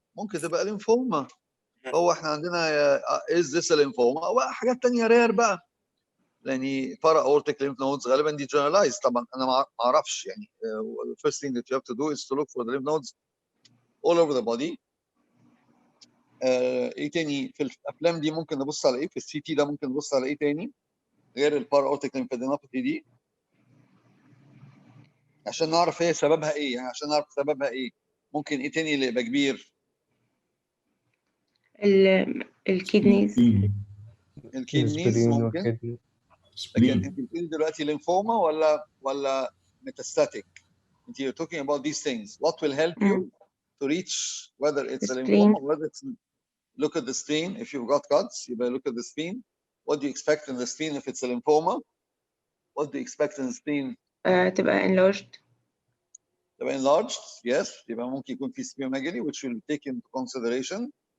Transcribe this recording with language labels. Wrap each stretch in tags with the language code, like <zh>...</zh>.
<ar>ممكن تبقى lymphoma. هو احنا عندنا</ar> <en>is this a lymphoma</en> <ar>او حاجات تانية rare بقى.</ar> <en>يعني para aortic lymph nodes غالبا دي generalized.</en> <ar>طبعا انا ما اعرفش يعني.</ar> <en>The first thing that you have to do is to look for the lymph nodes all over the body.</en> <ar>ايه تاني في الافلام دي ممكن نبص على ايه؟ في السي تي ده ممكن نبص على ايه تاني غير البارا اورتيك ليمفادينوباثي دي عشان نعرف هي سببها ايه؟ يعني عشان نعرف سببها ايه ممكن ايه تاني اللي يبقى كبير؟ الكيدنيز الكيدنيز ممكن. لكن انت بتقولي دلوقتي ليمفوما ولا ميتاستاتيك؟ انت</ar> <en>you're talking about these things. What will help you to reach whether it's a lymphoma or whether it's look at the spleen. If you've got cuts, you better look at the spleen. What do you expect in the spleen if it's a lymphoma? What do you expect in the spleen?</en> <ar>تبقى enlarged.</ar> <en>تبقى enlarged, yes.</en> <ar>يبقى ممكن يكون في</ar> <en>splenomegaly, which will take into consideration.</en>